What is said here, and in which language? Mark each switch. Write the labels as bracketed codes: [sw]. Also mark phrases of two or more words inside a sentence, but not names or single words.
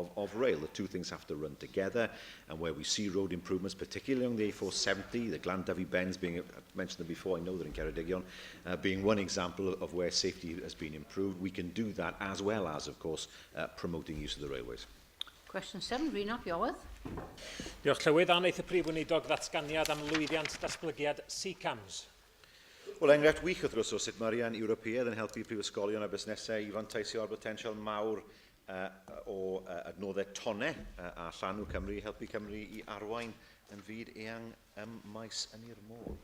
[en] The two things have to run together, and where we see road improvements, particularly on the A470, the Glandyfi bends being, I mentioned them before, I know that in Ceredigion, being one example of where safety has been improved, we can do that as well as, of course, promoting use of the railways. Question 7, Rhys Iorwerth. [cy] Diolch Llywydd, a wneith y Prif Weinidog ddatganiad am lwyddiant datblygiad CCAMS. Wel, enghraifft wych wrth gwrs o sut mae'r rhan Ewropeaidd yn helpu prifysgolion a busnesau i fanteisio ar potensial mawr o adnoddau tonau a llanw Cymru i helpu Cymru i arwain yn fyd eang maes yn i'r môr.